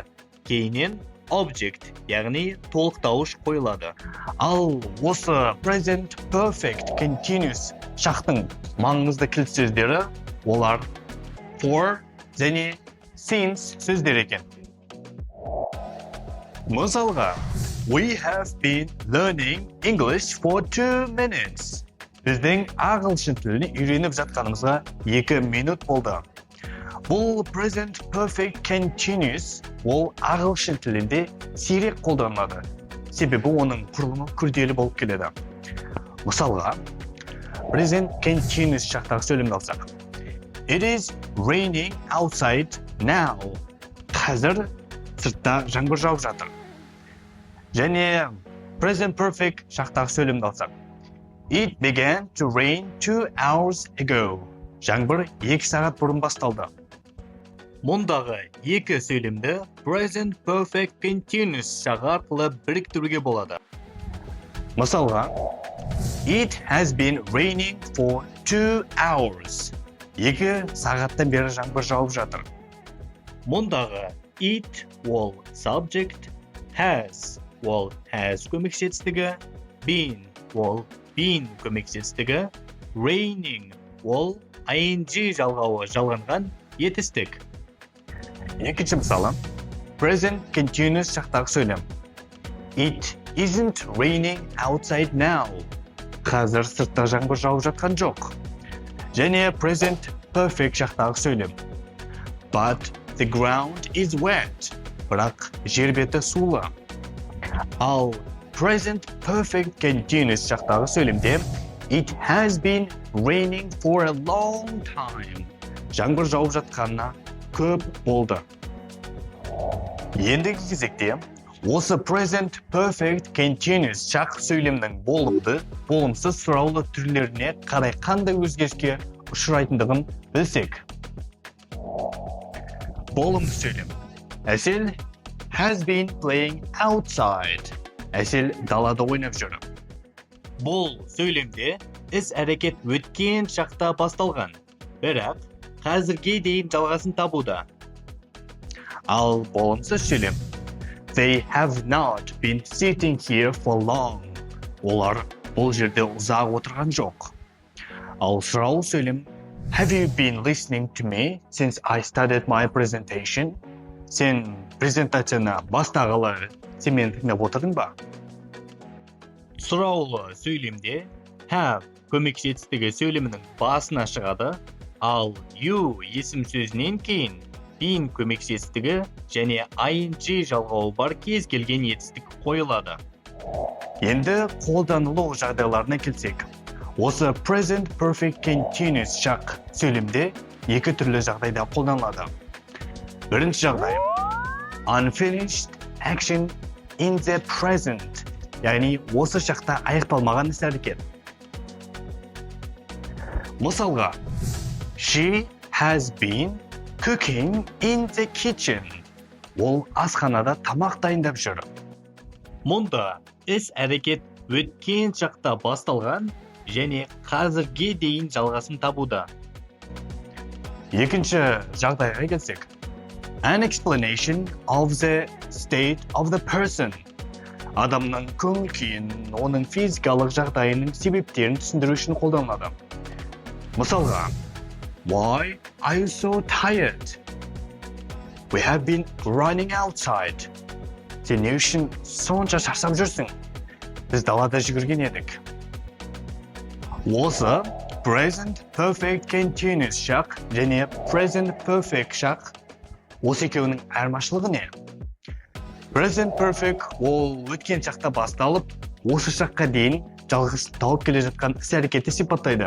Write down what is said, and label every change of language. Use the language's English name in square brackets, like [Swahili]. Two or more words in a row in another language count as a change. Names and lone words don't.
[Kazakh] Кейіннен object, яғни толықтауыш қойылады. Ал осы [English] present perfect continuous [Kazakh] шақтың маңызды кілт сөздері олар for және since сөздері екен. Мысалға, [English] we have been learning English for 2 minutes. [Kazakh] Біздің ағылшын тілін үйреніп жатқанымызға 2 минут болды. Бұл [English] present perfect continuous [Kazakh] ол ағылшын тілінде сирек қолданылады. Себебі оның құрылымы күрделі болып келеді. Мысалға, [English] present continuous [Kazakh] шақтағы сөйлемді алсақ. [English] It is raining outside now. [Kazakh] Қазір сыртта жаңбыр жауып жатыр. Және [English] present perfect [Kazakh] шақтағы сөйлемді алсақ. [English] It began to rain 2 hours ago. [Kazakh] Жаңбыр 2 сағат бұрын басталды. Мұндағы екі сөйлемді [English] present perfect continuous [Kazakh] шағы арқылы біріктіруге болады. Мысалға, [English] It has been raining for 2 hours. [Kazakh] 2 сағаттан бері жаңбыр жауып жатыр. Мұндағы it ол subject, has ол has көмекшетістігі, been ол been көмекшетістігі, raining ол ing жалғауы жалғанған етістік. Екінші мысалы, [English] present continuous [Kazakh] шақтағы сөйлем. [English] It isn't raining outside now. [Kazakh] Қазір сыртта жаңбыр жауып жатқан жоқ. Және [English] present perfect [Kazakh] шақтағы сөйлем. [English] But the ground is wet. [Kazakh] Бірақ жер беті сулы. Ал [English] present perfect continuous [Kazakh] шақтағы сөйлемде [English] It has been raining for a long time. [Kazakh] Жаңбыр жауып жатқанына көп болды. Ендігі кезекте, осы [English] present perfect continuous [Kazakh] шақ сөйлемнің болымды, болымсыз сұраулы түрлеріне қарай қандай өзгеріске ұшырайтындығын білсек. Болымды сөйлем. [English] Әсел has been playing outside. [Kazakh] Әсел далада ойнап жүр. Бұл сөйлемде іс-әрекет өткен шақта басталған, бірақ қазірге дейін жалғасын табуда. Ал болымсыз сөйлем. [English] They have not been sitting here for long. [Kazakh] Олар бұл жерде ұзақ отырған жоқ. Ал сұраулы сөйлем. [English] Have you been listening to me since I started my presentation? [Kazakh] Сен презентацияны бастағалы сен мені тыңдап отырдың ба? Сұраулы сөйлемде have көмекшетістігі сөйлемінің басына шығады, ал you есім сөзінен кейін been көмекшетістігі және ing жалғауы бар кез келген етістік қойылады. Енді қолданылу жағдайларына келсек. Осы [English] present perfect continuous [Kazakh] шақ сөйлемде екі түрлі жағдайда қолданылады. Бірінші жағдай. [English] Unfinished action in the present. [Kazakh] Яғни осы шақта аяқталмаған іс-әрекет. Мысалға, [English] She has been cooking in the kitchen. [Kazakh] Ол асханада тамақ дайындап жүр. Мұнда іс-әрекет өткен шақта басталған және қазірге дейін жалғасын табуда. Екінші жағдайға келсек. [English] An explanation of the state of the person. [Kazakh] Адамның көңіл-күйін, оның физикалық жағдайының себептерін түсіндіру үшін қолданылады. Мысалға, [English] Why are you so tired? We have been running outside. [Kazakh] Сен не үшін сонша шаршап жүрсің? Біз далада жүгірген едік. Осы [English] present perfect continuous [Kazakh] шақ және [English] present perfect [Kazakh] шақ осы екеуінің айырмашылығы не? [English] Present perfect [Kazakh] ол өткен шақта басталып, осы шаққа дейін жалғасын тауып келе жатқан іс-әрекетті сипаттайды.